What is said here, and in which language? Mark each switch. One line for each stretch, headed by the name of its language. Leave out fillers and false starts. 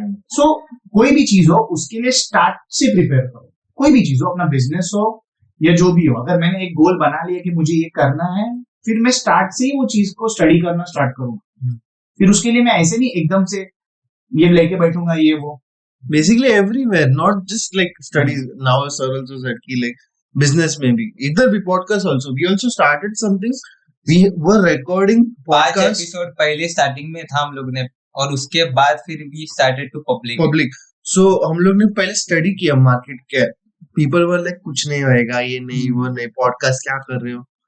Hindi: सो कोई भी चीज हो उसके लिए स्टार्ट से प्रिपेयर करो, कोई भी चीज हो, अपना बिजनेस हो या जो भी हो। अगर मैंने एक गोल बना लिया कि मुझे ये करना है, फिर मैं स्टार्ट से ही वो चीज को स्टडी करना स्टार्ट करूंगा। फिर उसके लिए मैं ऐसे नहीं एकदम से ये लेके बैठूंगा ये वो।
English: Basically everywhere, not just like studies. Now sir also said कि like business
Hindi: में भी, इधर भी
English: podcast also. We also started something. We were recording 5 podcast
Hindi: episode पहले स्टार्टिंग में था हम लोग ने, और उसके बाद फिर
English: we started to public.
Hindi: So हम लोग ने पहले स्टडी किया मार्केट क्या है.
English: People were like
Hindi: कुछ नहीं होएगा, ये नहीं वो नहीं, podcast क्या कर रहे हो.